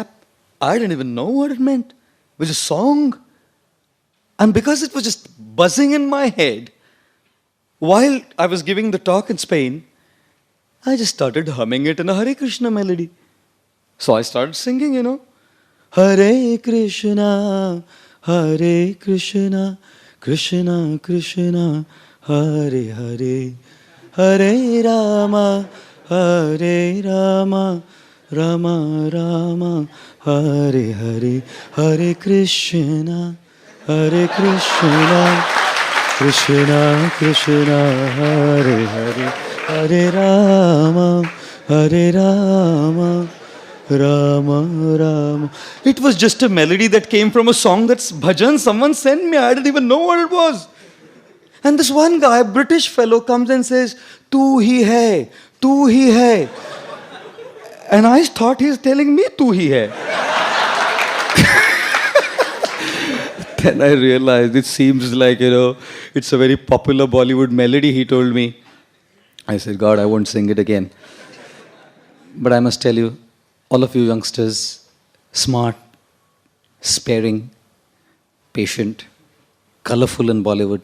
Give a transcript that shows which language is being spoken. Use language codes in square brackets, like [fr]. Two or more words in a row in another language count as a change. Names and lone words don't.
[en] I didn't even know what it meant. It was a song. And because it was just buzzing in my head, while I was giving the talk in Spain, I just started humming it in a Hare Krishna melody. So I started singing, you know. [sa] हरे कृष्ण, हरे कृष्ण, कृष्ण कृष्ण, हरे हरे, हरे राम, हरे राम, राम राम, हरे हरे, हरे कृष्ण, हरे कृष्ण, कृष्ण कृष्ण, हरे हरे, हरे राम, हरे राम, राम राम. [en] It was just a melody that came from a song that's bhajan someone sent me. I didn't even know what it was. And this one guy, a British fellow, comes and says, [hi] "तू ही है, तू ही है." [en] And I thought he's telling me [hi] तू ही है. [en] Then I realized it seems like, you know, it's a very popular Bollywood melody, he told me. I said, God, I won't sing it again. But I must tell you, all of you youngsters, smart, sparing, patient, colorful in Bollywood.